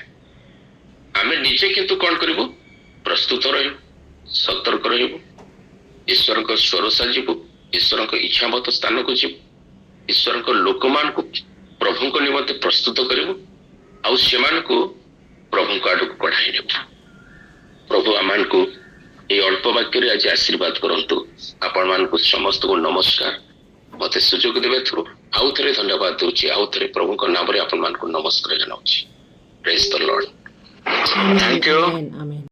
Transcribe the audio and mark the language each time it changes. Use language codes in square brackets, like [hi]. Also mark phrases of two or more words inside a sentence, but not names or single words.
[or] ଆମେ ନିଜେ କିନ୍ତୁ କଣ କରିବୁ, ପ୍ରସ୍ତୁତ ରହିବୁ, ସତର୍କ ରହିବୁ, ଈଶ୍ୱରଙ୍କ ସ୍ୱର ସାଜିବୁ, ଈଶ୍ୱରଙ୍କ ଇଚ୍ଛା ମତ ସ୍ଥାନକୁ ଯିବୁ, ଈଶ୍ୱରଙ୍କ ଲୋକମାନଙ୍କୁ ପ୍ରଭୁଙ୍କ ନିମନ୍ତେ ପ୍ରସ୍ତୁତ କରିବୁ, ଆଉ ସେମାନଙ୍କୁ ପ୍ରଭୁଙ୍କ ଆଡକୁ କଢାଇ ନେବୁ। ପ୍ରଭୁ ଆମମାନଙ୍କୁ ଏଇ ଅଳ୍ପ ବାକ୍ୟରେ ଆଜି ଆଶୀର୍ବାଦ କରନ୍ତୁ। ଆପଣମାନଙ୍କୁ ସମସ୍ତଙ୍କୁ ନମସ୍କାର। ମତେ ସୁଯୋଗ ଦେବେ ଥ୍ରୁ ଆଉ ଥରେ ଧନ୍ୟବାଦ ଦଉଛି, ଆଉ ଥରେ ପ୍ରଭୁଙ୍କ ନାମରେ ଆପଣମାନଙ୍କୁ ନମସ୍କାର ଜଣାଉଛି। [en] Praise the Lord. Thank you.